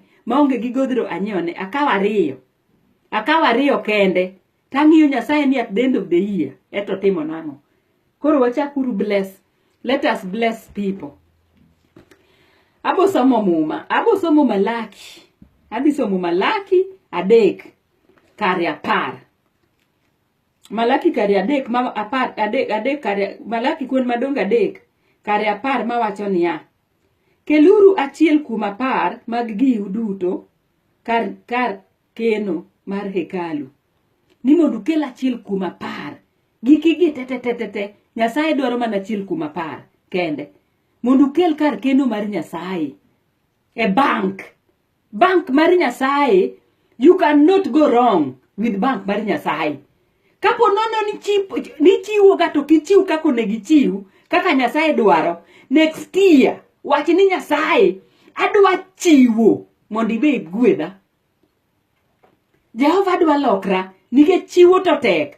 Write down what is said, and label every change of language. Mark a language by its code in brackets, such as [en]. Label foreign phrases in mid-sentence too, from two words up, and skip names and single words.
[luo] Maonge gi godhro anyone. Akawa ariyo kende. Tang'iyo Nyasaye ni [en] at the end of the year. [luo] Eto timo nang'o. Koro wachakuru bless. [en] Let us bless people. [luo] Abo somo Malaki. Adhi somo Malaki 3 kare 10. Malaki kare 3 ma 10 kare Malaki kuon madongo 3 kare 10 mawacho niya. keluru achiel kuom 10 mag giu duto kar keno mar hekalu. Ni mondo kel achiel kuom 10 gikigi te Nyasaye dwaro mana achiel kuom 10 kende mondo kel kar keno mar Nyasaye e bank mar Nyasaye. [en] You cannot go wrong with bank [luo] mar Nyasaye. Kapo nono ni chiwo gato kichiw kako negi chiw kaka Nyasaye dwaro, [en] next year [luo] wach ni Nyasaye adwa chiwo mondo ibed gwedha. Jehova dwa lokra nikech chiwo to tek.